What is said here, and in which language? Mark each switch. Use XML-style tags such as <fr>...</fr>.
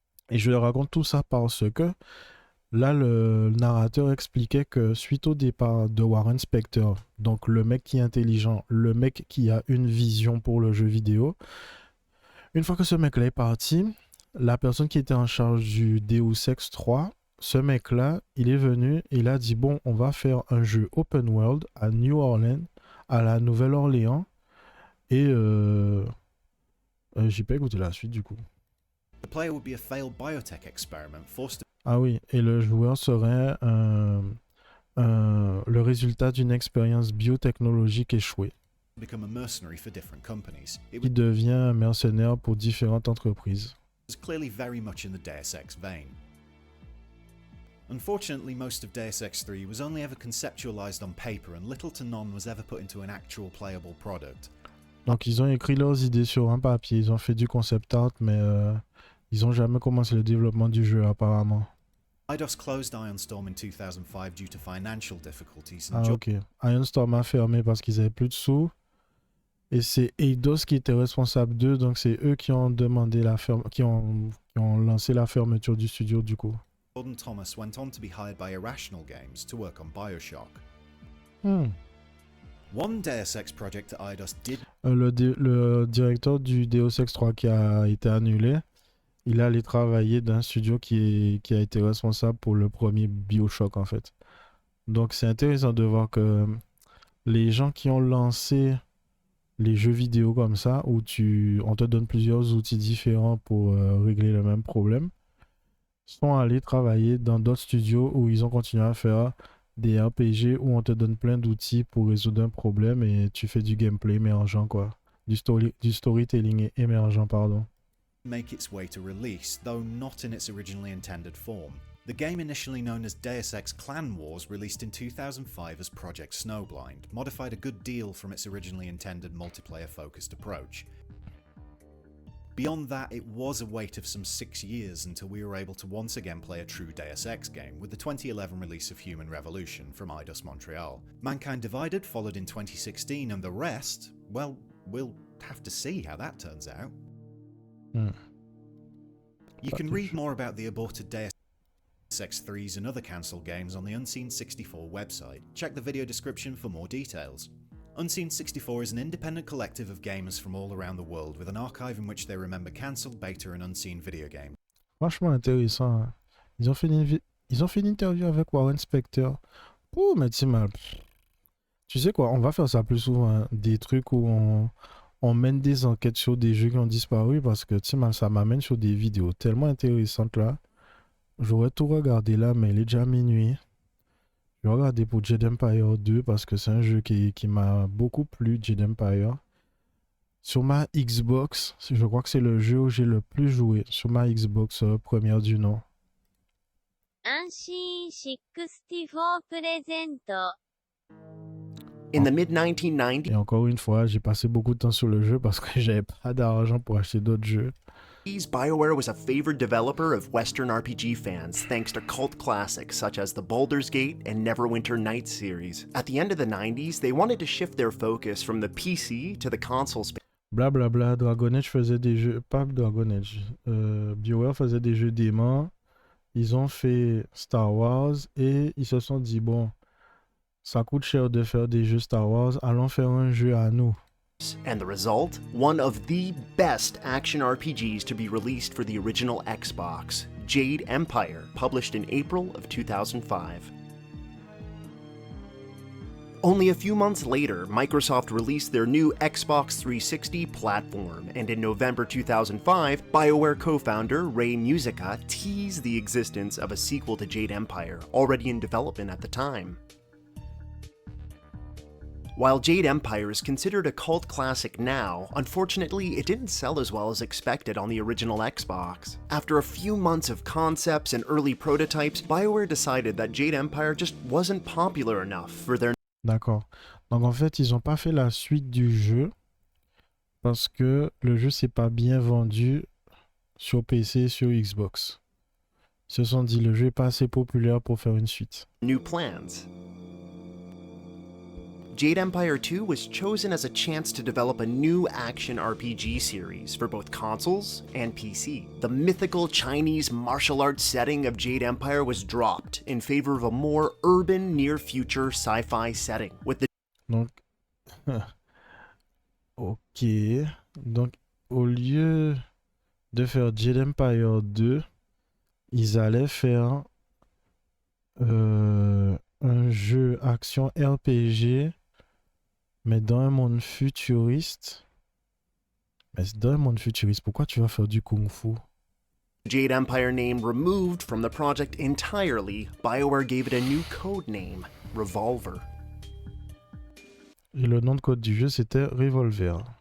<fr>Et je raconte tout ça parce que là, le narrateur expliquait que suite au départ de Warren Spector, donc le mec qui est intelligent, le mec qui a une vision pour le jeu vidéo, une fois que ce mec-là est parti, la personne qui était en charge du Deus Ex 3, ce mec-là, il est venu et il a dit, bon, on va faire un jeu open world à New Orleans, à la Nouvelle-Orléans, et j'ai pas écouté la suite du coup.</fr> <en>The player would be a failed biotech experiment forced to</en> <fr>Ah oui, et le joueur serait le résultat d'une expérience biotechnologique échouée,</fr> <en>become a mercenary for different companies. It</en> <fr>qui devient un mercenaire pour différentes entreprises.</fr> <en>was clearly very much in the Deus Ex vein. Unfortunately, most of Deus Ex 3 was only ever conceptualized on paper and little to none was ever put into an actual playable product.</en> <fr>Donc ils ont écrit leurs idées sur un papier, ils ont fait du concept art, mais ils n'ont jamais commencé le développement du jeu apparemment.</fr> <en>Eidos closed Ironstorm in 2005 due to financial difficulties Ah and ok.</en> <fr>Ironstorm a fermé parce qu'ils avaient plus de sous. Et c'est Eidos qui était responsable d'eux, donc c'est eux qui ont demandé qui ont lancé la fermeture du studio du coup.</fr> <en>Jordan Thomas went on to be hired by Irrational Games to work on Bioshock. One Deus Ex project that Eidos did</en> <fr>Le directeur du Deus Ex 3 qui a été annulé, il est allé travailler dans un studio qui a été responsable pour le premier Bioshock en fait. Donc c'est intéressant de voir que les gens qui ont lancé les jeux vidéo comme ça, où on te donne plusieurs outils différents pour régler le même problème, sont allés travailler dans d'autres studios où ils ont continué à faire des RPG où on te donne plein d'outils pour résoudre un problème et tu fais du gameplay émergent quoi. Du storytelling émergent, pardon.</fr> <en>make its way to release, though not in its originally intended form. The game initially known as Deus Ex Clan Wars released in 2005 as Project Snowblind, modified a good deal from its originally intended multiplayer-focused approach. Beyond that, it was a wait of some 6 years until we were able to once again play a true Deus Ex game with the 2011 release of Human Revolution from Eidos Montreal. Mankind Divided followed in 2016 and the rest, well, we'll have to see how that turns out. You can read more about the aborted Deus Ex 3s and other cancelled games on the Unseen 64 website. Check the video description for more details. Unseen 64 is an independent collective of gamers from all around the world with an archive in which they remember cancelled, beta and unseen video games.</en> <fr>Franchement intéressant. Hein. Ils ont fait une interview avec Warren Spector. Oh, mais tu sais quoi, on va faire ça plus souvent. Hein. Des trucs où on mène des enquêtes sur des jeux qui ont disparu parce que ça m'amène sur des vidéos tellement intéressantes là. J'aurais tout regardé là, mais il est déjà minuit. Je vais regarder pour Jade Empire 2 parce que c'est un jeu qui m'a beaucoup plu, Jade Empire. Sur ma Xbox, je crois que c'est le jeu où j'ai le plus joué. Sur ma Xbox première du nom.</fr> <en>Unseen 64 present. In the mid-1990s,</en> <fr>Et encore une fois, j'ai passé beaucoup de temps sur le jeu parce que j'avais pas d'argent pour acheter d'autres jeux.</fr> <en>BioWare was a favored developer of Western RPG fans thanks to cult classics such as the Baldur's Gate and Neverwinter Nights series. At the end of the 90s, they wanted to shift their focus from the PC to the console space. Blablabla, bla, bla.</en> <fr>Dragon Age faisait des jeux... Pas Dragon Age. BioWare faisait des jeux déments. Ils ont fait Star Wars et ils se sont dit, bon, ça coûte cher de faire des jeux Star Wars, allons faire un jeu à nous.</fr> <en>And the result? One of the best action RPGs to be released for the original Xbox, Jade Empire, published in April of 2005. Only a few months later, Microsoft released their new Xbox 360 platform, and in November 2005, BioWare co-founder Ray Musica teased the existence of a sequel to Jade Empire, already in development at the time. While Jade Empire is considered a cult classic now, unfortunately it didn't sell as well as expected on the original Xbox. After a few months of concepts and early prototypes, BioWare decided that Jade Empire just wasn't popular enough for their...</en> <fr>D'accord. Donc en fait, ils n'ont pas fait la suite du jeu parce que le jeu s'est pas bien vendu sur PC et sur Xbox. Ils se sont dit le jeu est pas assez populaire pour faire une suite.</fr> <en>New plans. Jade Empire 2 was chosen as a chance to develop a new action RPG series for both consoles and PC. The mythical Chinese martial arts setting of Jade Empire was dropped in favor of a more urban, near-future sci-fi setting, with the</en> <fr>Donc, ok. Donc, au lieu de faire Jade Empire 2, ils allaient faire un jeu action RPG, mais dans un monde futuriste. Mais c'est dans un monde futuriste, pourquoi tu vas faire du kung-fu?</fr> <en>Jade Empire name removed from the project entirely, BioWare gave it a new code name, Revolver.</en> <fr>Et le nom de code du jeu, c'était Revolver.</fr>